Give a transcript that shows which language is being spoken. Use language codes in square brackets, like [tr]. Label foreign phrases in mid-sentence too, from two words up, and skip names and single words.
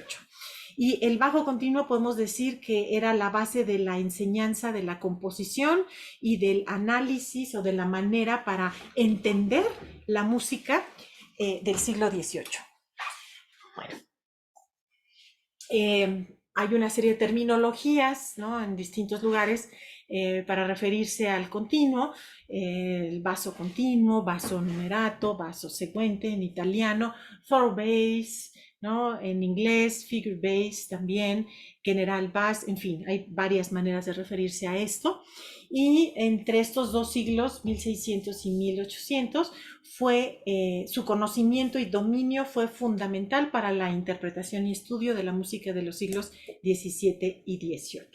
[es] Y el bajo continuo podemos decir que era la base de la enseñanza de la composición y del análisis o de la manera para entender la música del siglo XVIII. Bueno, hay una serie de terminologías, ¿no?, en distintos lugares para referirse al continuo, el [it] basso continuo, basso numerato, basso seguente [es] en italiano, [en] four bass, [es] ¿no?, en inglés, [en] figure bass [es] también, [en] general bass, [es] en fin, hay varias maneras de referirse a esto. Y entre estos dos siglos, 1600 y 1800, su conocimiento y dominio fue fundamental para la interpretación y estudio de la música de los siglos XVII y XVIII.